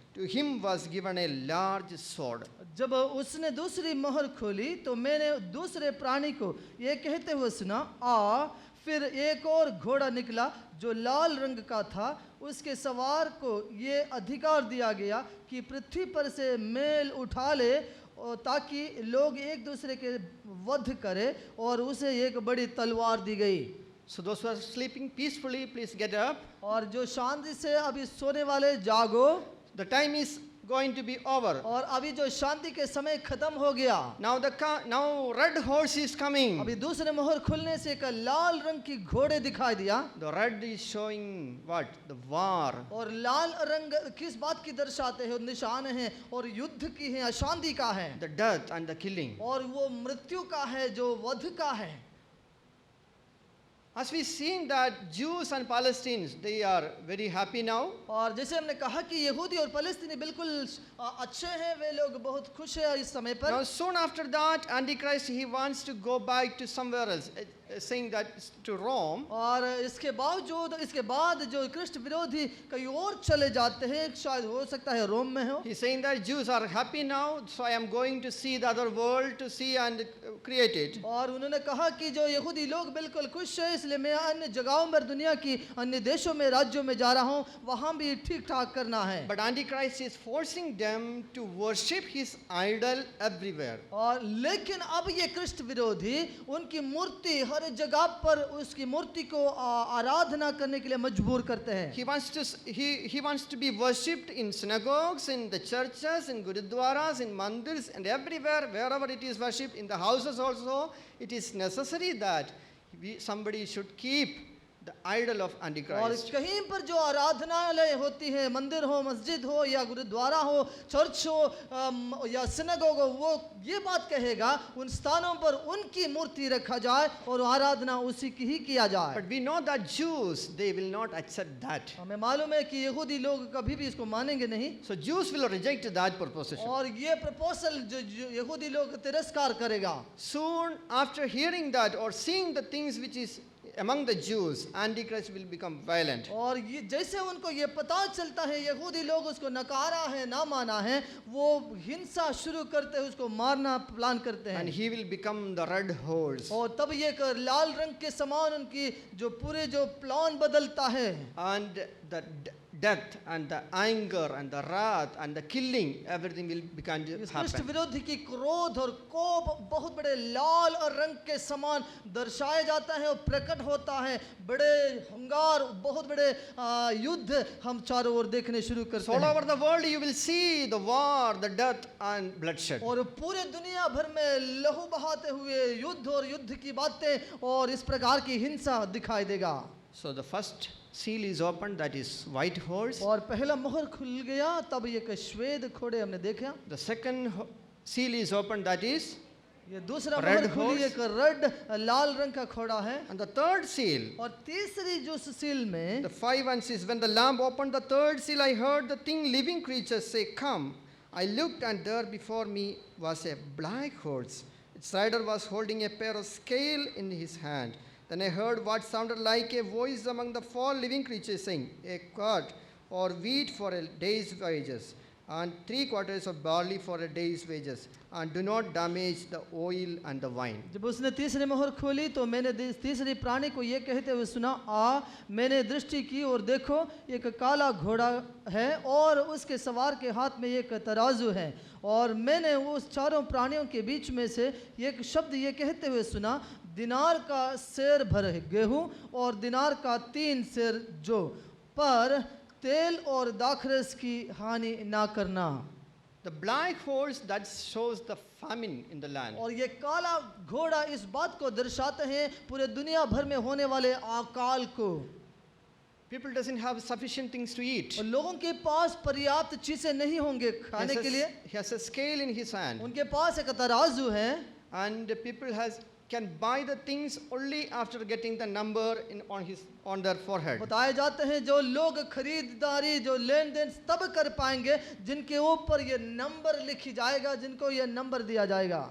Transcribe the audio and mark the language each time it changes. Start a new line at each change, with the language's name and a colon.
English: To him was given a large sword.
Hindi: जब उसने दूसरी मोहर खोली तो मैंने दूसरे प्राणी को ये कहते हुए सुना, आ। फिर एक और घोड़ा निकला जो लाल रंग का था, उसके सवार को ये अधिकार दिया गया कि पृथ्वी पर से मेल उठा ले और ताकि लोग एक दूसरे के वध करें, और उसे एक बड़ी तलवार दी गई।
English: So those who are sleeping peacefully, please get up.
Hindi: और जो शांति से अभी सोने वाले जागो,
English: The time is going to be over.
Hindi: और अभी जो शांति के समय खत्म हो गया।
English: Now red horse is coming.
Hindi: अभी दूसरे मोहर खुलने से एक लाल रंग की घोड़े दिखाई दिया,
English: The red is showing what? The war.
Hindi: और लाल रंग किस बात की दर्शाते हैं? निशान है और युद्ध की है, अशांति का है,
English: The death and the killing.
Hindi: और वो मृत्यु का है जो वध का है।
English: As we seen that Jews and Palestinians, they are very happy now.
Hindi: और जैसे हमने कहा कि यहूदी और फलस्तीनी बिल्कुल अच्छे हैं, वे लोग बहुत खुश हैं इस समय पर।
English: Now soon after that, Antichrist, he wants to go back to somewhere else, saying that to Rome.
Hindi: और इसके बाद जो कृष्ण विरोधी कहीं और चले जाते हैं, शायद हो सकता है रोम में हो।
English: He's saying that Jews are happy now, so I am going to see the other world to see and create it.
Hindi: और उन्होंने कहा कि जो यहूदी लोग बिल्कुल खुश है, इसलिए मैं अन्य जगहों पर दुनिया की अन्य देशों में राज्यों में जा रहा हूँ, वहाँ भी ठीक ठाक करना है।
English: But Antichrist is forcing them to worship his idol everywhere.
Hindi: और लेकिन अब ये कृष्ण विरोधी उनकी मूर्ति हर जगह पर उसकी मूर्ति को आराधना करने के लिए मजबूर करते हैं।
English: He wants to be worshipped in synagogues, in the churches, in gurudwaras, in mandirs, and everywhere, wherever it is worshipped, in the houses also. It is necessary that somebody should keep the idol of
Hindi: और
English: Antichrist.
Hindi: कहीं पर जो आराधनालय होती है, मंदिर हो, मस्जिद हो या गुरुद्वारा हो, चर्च हो या सिनेगोग हो, वो ये बात कहेगा उन स्थानों पर उनकी मूर्ति रखा जाए और आराधना उसी की ही किया जाए।
English: But we know that Jews, they will not accept that.
Hindi: हमें मालूम है कि यहूदी लोग कभी भी इसको मानेंगे नहीं,
English: So Jews will reject that proposition.
Hindi: और ये प्रपोजल जो यहूदी लोग तिरस्कार करेगा।
English: Soon after hearing that or seeing the things which is among the Jews, Antichrist will become violent.
Hindi: और ये जैसे उनको ये पता चलता है यहूदी लोग उसको नकारा है, ना माना है, वो हिंसा शुरू करते हैं, उसको मारना प्लान करते
English: And
Hindi: हैं,
English: he will become the red horse.
Hindi: और तब ये एक लाल रंग के समान उनकी जो पूरे जो प्लान बदलता है।
English: And the death and the anger and the wrath and the killing, everything will begin to
Hindi: इस कृष्ण
English: happen.
Hindi: विरोधी की क्रोध और कोप बहुत बड़े लाल और रंग के समान दर्शाया जाता है और प्रकट होता है। बड़े हंगार, बहुत बड़े युद्ध हम चारों ओर देखने शुरू करते
English: So all
Hindi: हैं।
English: over the world you will see the war, the death and bloodshed.
Hindi: और पूरे दुनिया भर में लहू बहाते हुए युद्ध और युद्ध की बातें और इस प्रकार की हिंसा दिखाई देगा।
English: So the first seal is opened, that is white horse.
Hindi: और पहला मोहर खुल गया, तब एक श्वेत घोड़े हमने देखा।
English: The second seal is opened, that is,
Hindi: ये दूसरा
English: Red
Hindi: मोहर खुली,
English: horse.
Hindi: एक रेड लाल रंग का घोड़ा है।
English: and the third seal.
Hindi: और तीसरी जो सील में
English: The 5 and 6, when the lamb opened the third seal, I heard the thing living creatures say, Come. I looked, and there before me was a black horse. Its rider was holding a pair of scales in his hand. Then I heard what sounded like a voice among the 4 living creatures saying, A quart or wheat for a day's wages, and 3 quarters of barley for a day's wages, and do not damage the oil and the wine.
Hindi: जब उसने तीसरी मोहर खोली तो मैंने तीसरी प्राणी को ये कहते हुए सुना, आ, मैंने दृष्टि की और देखो एक काला घोड़ा है और उसके सवार के हाथ में एक तराजू है। और मैंने उस चारों प्राणियों के बीच में से एक शब्द ये कहते हुए सुना, दिनार का सेर भर गेहूं और दिनार का 3 सेर जौ, पर तेल और दाखरस की हानि ना करना।
English: The black horse, that shows the famine in the land.
Hindi: और ये काला घोड़ा इस बात को दर्शाते हैं पूरे दुनिया भर में होने वाले अकाल को।
English: People doesn't have sufficient things to eat.
Hindi: और लोगों के पास पर्याप्त चीजें नहीं होंगे खाने के लिए।
English: He has a scale in his hand,
Hindi: उनके पास एक तराजू है
English: and people can buy the things only after getting the number on their forehead.
Hindi: बताए जाते हैं जो लोग खरीदारी जो लेन देन तब कर पाएंगे जिनके ऊपर ये नंबर लिखी जाएगा, जिनको ये नंबर दिया जाएगा।